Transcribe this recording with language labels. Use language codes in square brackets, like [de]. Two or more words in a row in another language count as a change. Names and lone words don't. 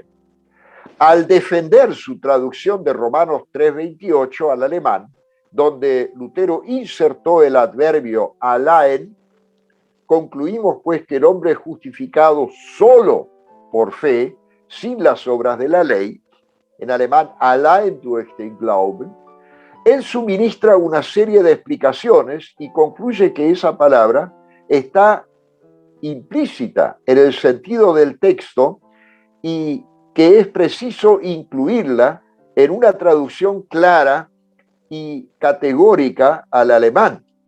[es] Al defender su traducción de Romanos 3:28 al alemán, donde Lutero insertó el adverbio allein, concluimos pues que el hombre es justificado solo por fe, sin las obras de la ley, en alemán [de] allein durch den Glauben. [es] Él suministra una serie de explicaciones y concluye que esa palabra está implícita en el sentido del texto y que es preciso incluirla en una traducción clara y categórica al alemán.